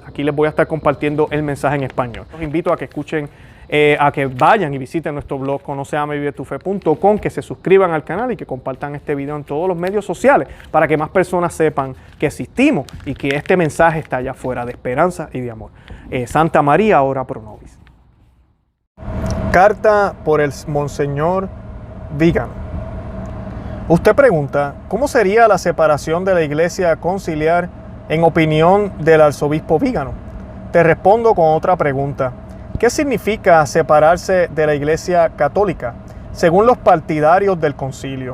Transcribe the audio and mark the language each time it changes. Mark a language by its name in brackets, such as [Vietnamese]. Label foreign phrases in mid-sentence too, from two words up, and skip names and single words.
[Spanish] Aquí les voy a estar compartiendo el mensaje en español. Los invito a que escuchen, a que vayan y visiten nuestro blog conoceamevivetufe.com, que se suscriban al canal y que compartan este video en todos los medios sociales para que más personas sepan que existimos y que este mensaje está allá afuera de esperanza y de amor. [Latin] Santa María, ora pro nobis. [Spanish] Carta por el Monseñor Vígano. Usted pregunta, ¿cómo sería la separación de la Iglesia conciliar en opinión del arzobispo Vígano? Te respondo con otra pregunta. ¿Qué significa separarse de la Iglesia católica según los partidarios del concilio?